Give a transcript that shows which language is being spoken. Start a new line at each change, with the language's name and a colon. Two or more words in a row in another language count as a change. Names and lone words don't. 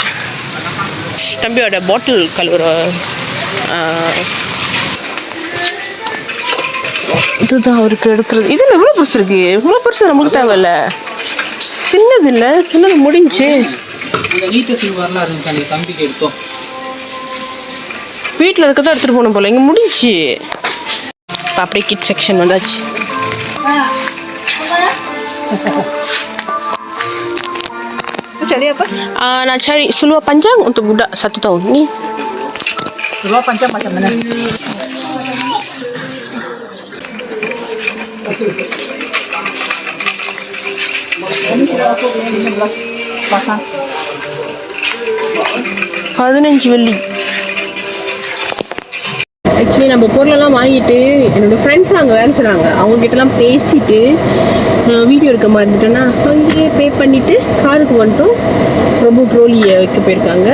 Tamil: தம்பியோட பாட்டில் கலர் இதுதான் அவருக்கு எடுக்கிறது. இதில் எவ்வளோ பெருசு இருக்குது? இவ்வளோ பெருசு நமக்கு தேவையில்ல, சின்னது இல்லை, சின்னது முடிஞ்சு. தம்பிக்கு எடுத்தோம், வீட்டில் இருக்கிறத எடுத்துகிட்டு போகணும் போல். இங்கே முடிஞ்சு. இப்போ அப்படியே
English: kid section
Tamil: வந்தாச்சு.
Malay: Nak cari seluar panjang untuk budak 1 tahun ni. Seluar panjang macam mana? Ini sudah aku punya 15 pasang.
Tamil: 15 வெள்ளி. ஆக்சுவலி நம்ம பொருளெல்லாம் வாங்கிட்டு என்னோடய ஃப்ரெண்ட்ஸ்லாம் அங்கே வேலை செய்கிறாங்க, அவங்கக்கிட்டலாம் பேசிவிட்டு வீடியோ எடுக்க மறந்துட்டேன்னா அங்கேயே பே பண்ணிவிட்டு காருக்கு வந்துட்டோம். பிரபு ட்ரோலியை வைக்க போயிருக்காங்க.